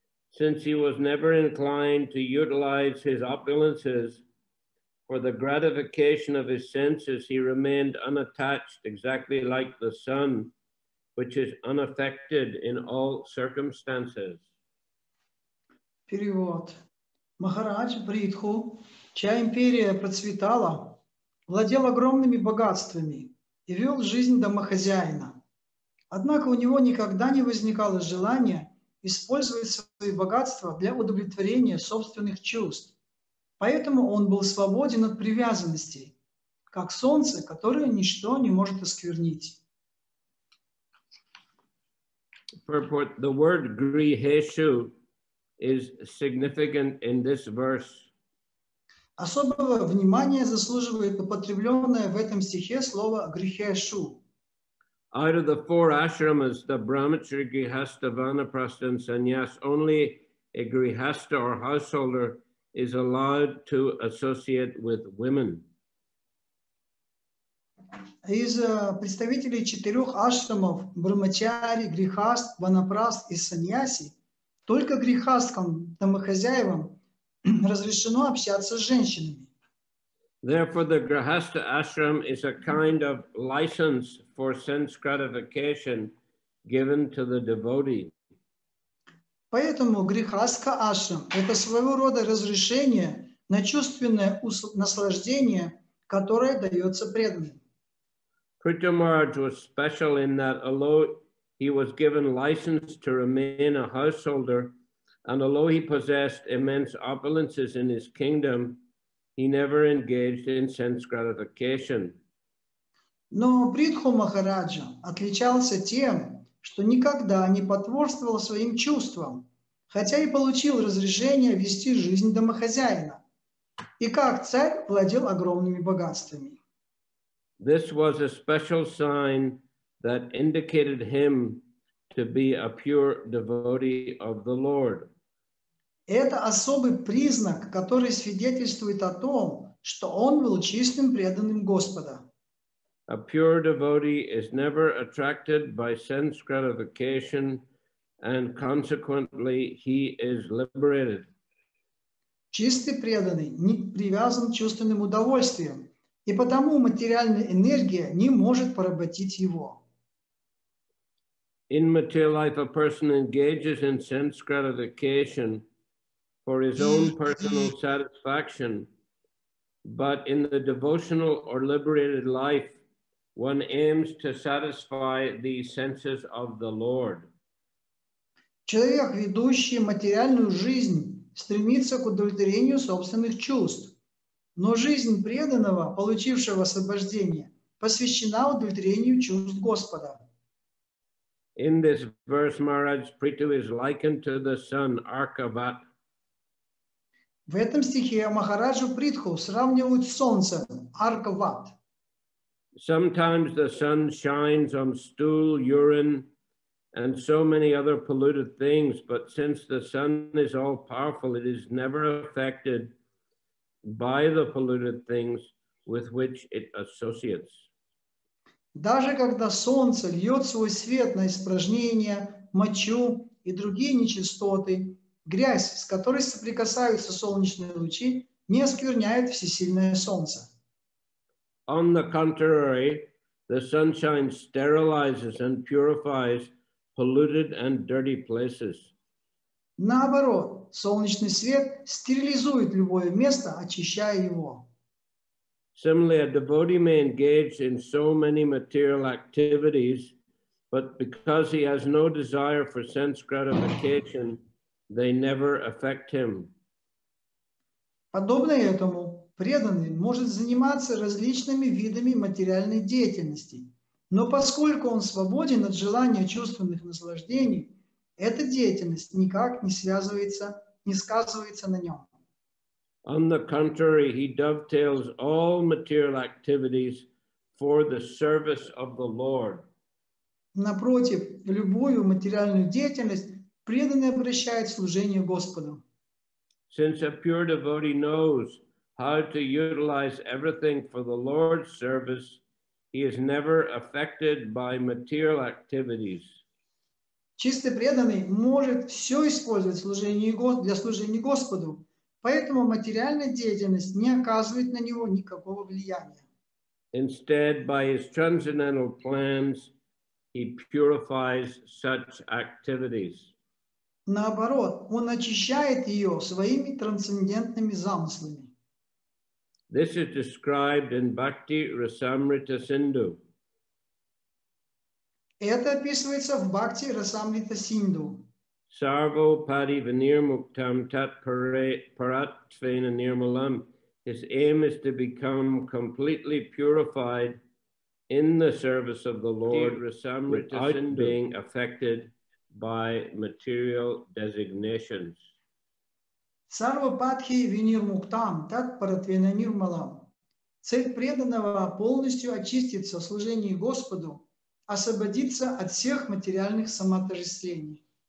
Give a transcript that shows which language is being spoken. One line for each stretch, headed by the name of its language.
English: Since he was never inclined to utilize his opulences for the gratification of his senses, he remained unattached, exactly like the sun, which is unaffected in all circumstances.
Russian: Перевод. Махарадж Притху, чья империя процветала, владел огромными богатствами и вел жизнь домохозяина. Однако у него никогда не возникало желания использовать свои богатства для удовлетворения собственных чувств. Поэтому он был свободен от привязанностей, как солнце, которое ничто не может осквернить.
English: Purport: the word griheshu is significant in this verse.
Russian: Особого внимания заслуживает употребленное в этом стихе слово «грихешу».
English: Out of the four ashramas, the brahmacharya, grihastha, vanaprastha, and sannyas, only a grihastha or householder is allowed to associate with women.
Russian: Из представителей четырех ашрамов брахмачари, грихаст, ванапраст и саньяси только грихасткам, домохозяевам разрешено общаться с женщинами.
English: Therefore, the grihastha ashram is a kind of license for sense gratification given to the devotee.
Russian: Поэтому грихастха ашрам – это своего рода разрешение на чувственное наслаждение, которое дается преданным.
English: Prithu Maharaj was special in that although he was given license to remain a householder, and although he possessed immense opulences in his kingdom, he never engaged in sense gratification.
Russian: Но Притху Махараджа отличался тем, что никогда не потворствовал своим чувствам, хотя и получил разрешение вести жизнь домохозяина, и как царь владел огромными богатствами.
English: This was a special sign that indicated him to be a pure devotee of the Lord.
Russian: Это особый признак, который свидетельствует о том, что он был чистым преданным Господа.
English: A pure devotee is never attracted by sense gratification, and consequently he is liberated.
Russian: Чистый преданный не привязан к чувственным удовольствиям, и потому материальная энергия не может поработить его.
English: In material life, a person engages in sense gratification for his own personal satisfaction, but in the devotional or liberated life, one aims to satisfy the senses of the Lord.
Russian: Человек, ведущий материальную жизнь, стремится к удовлетворению собственных чувств, но жизнь преданного, получившего освобождение, посвящена удовлетворению чувств Господа.
English: In this verse, Maharaj Prithu is likened to the sun, Arkavat.
Russian: В этом стихе Махараджу Притху сравнивают с солнцем, Аркават.
English: Sometimes the sun shines on stool, urine, and so many other polluted things, but since the sun is all powerful, it is never affected by the polluted things with which it associates.
Russian: Даже когда солнце льет свой свет на испражнения, мочу и другие нечистоты, грязь, с которой соприкасаются солнечные лучи, не оскверняет всесильное солнце.
English: On the contrary, the sunshine sterilizes and purifies polluted and dirty places.
Russian: Наоборот, солнечный свет стерилизует любое место, очищая его.
English: Similarly, a devotee may engage in so many material activities, but because he has no desire for sense gratification, they never affect him.
Russian: Подобно этому, преданный может заниматься различными видами материальной деятельности, но поскольку он свободен от желания чувственных наслаждений, эта деятельность никак не сказывается на нем.
English: On the contrary, he dovetails all material activities for the service of the Lord.
Russian: Напротив, любую материальную деятельность преданный обращает в служение Господу.
English: Since a pure devotee knows how to utilize everything for the Lord's service, he is never affected by material activities.
Russian: Чистый преданный может все использовать для служения Господу, поэтому материальная деятельность не оказывает на него никакого влияния.
English: Instead, by his transcendental plans, he purifies such activities.
Russian: Наоборот, он очищает ее своими трансцендентными замыслами.
English: This is described in Bhakti Rasamrita Sindhu.
Russian: Это описывается в Бхакти Расамрита Синду.
Sanskrit: Sarvo padi vinirmuktam tat paratvena nirmalam.
English: His aim is to become completely purified in the service of the Lord without being affected by material designations.
Sanskrit: Сарвападхи винир муктам, тат паратвена нирмалам.
Russian: Цель преданного полностью очиститься в служении Господу, освободиться от всех материальных самоотождествлений.